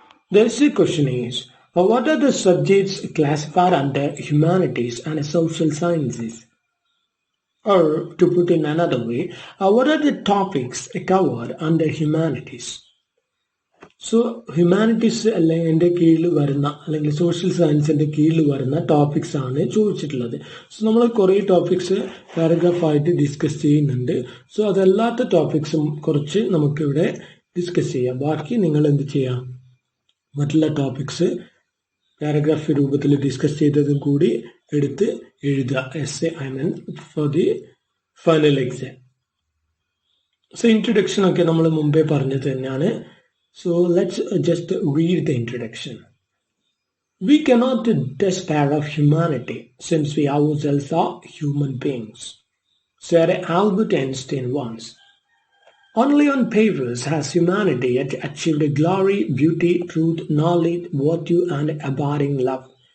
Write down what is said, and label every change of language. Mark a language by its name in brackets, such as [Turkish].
[English] The essay question is, what are the subjects classified under humanities and social sciences? Or, to put in another way, what are the topics covered under humanities? [Malayalam] So humanities എൻ്റെ കീഴിൽ വരുന്ന അല്ലെങ്കിൽ social സയൻസിൻ്റെ കീഴിൽ വരുന്ന topics ആണ് ചോദിച്ചിട്ടുള്ളത്. So നമ്മൾ കുറേ ടോപ്പിക്സ് പാരഗ്രാഫായിട്ട് ഡിസ്കസ് ചെയ്യുന്നുണ്ട്. സോ അതല്ലാത്ത ടോപ്പിക്സും കുറച്ച് നമുക്കിവിടെ ഡിസ്കസ് ചെയ്യാം. ബാക്കി നിങ്ങൾ എന്ത് ചെയ്യാം, മറ്റുള്ള ടോപ്പിക്സ് പാരഗ്രാഫ് രൂപത്തിൽ ഡിസ്കസ് ചെയ്തതും കൂടി എടുത്ത് എഴുതുക. [English] Essay for the final exam. [Malayalam] So introduction ഒക്കെ നമ്മൾ മുമ്പേ പറഞ്ഞത് തന്നെയാണ്. [English] So let's just read the introduction. We cannot despair of humanity since we ourselves are human beings, said Albert Einstein once. Only on papers has humanity yet achieved glory, beauty, truth, knowledge, virtue, and abiding love.